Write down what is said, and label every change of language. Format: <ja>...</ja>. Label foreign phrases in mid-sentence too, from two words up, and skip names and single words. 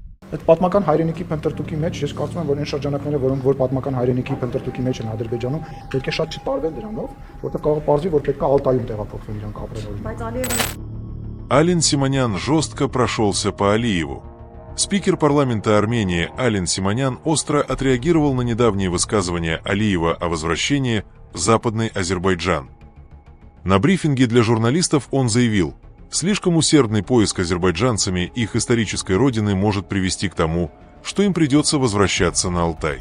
<hy>Այդ պատմական հայրենիքի փնտրտուքի մեջ ես կարծում եմ, որ այն շրջանակները, որոնք որ պատմական հայրենիքի փնտրտուքի մեջ են Ադրբեջանում, պետք է շատ չտարվեն դրանով, որովհետև կարող է պարզվի, որ պետք է Ալտայում տեղափոխվեն իրանք ապրել օրինակ։ Բայց Ալիևը</hy> <ru>Алин Симонян жестко прошелся по Алиеву. Спикер парламента Армении Алин Симонян остро отреагировал на недавние высказывания Алиева о возвращении в Западный Азербайджан. На брифинге для журналистов он заявил, слишком усердный поиск азербайджанцами их исторической родины может привести к тому, что им придется возвращаться на Алтай.</ru>